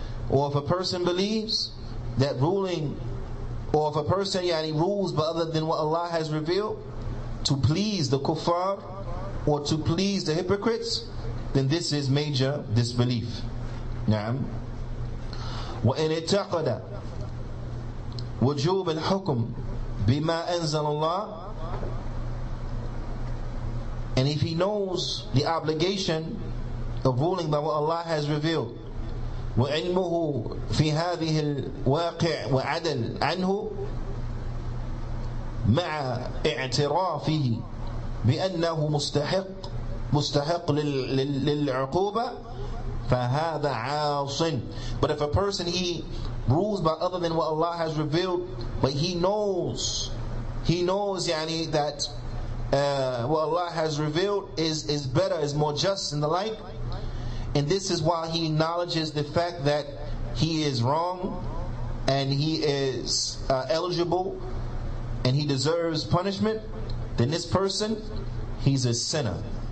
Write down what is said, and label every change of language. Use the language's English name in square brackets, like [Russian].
[English] Or if a person believes that ruling, or if a person rules by other than what Allah has revealed to please the kuffar or to please the hypocrites, then this is major disbelief. Naam. [Arabic] وَإِنِ اعْتَقَدَ وُجُوبَ الْحُكْمِ بِمَا أَنزَلَ اللَّهِ, [English] and if he knows the obligation of ruling by what Allah has revealed, [Arabic] وعلمه في هذه الواقع وعدل عنه مع اعترافه بأنه مستحق للعقوبة فهذا عاص. [English] But if a person, he rules by other than what Allah has revealed, but he knows that what Allah has revealed is better, is more just and the like, and this is why he acknowledges the fact that he is wrong and he is eligible and he deserves punishment, then this person, he's a sinner.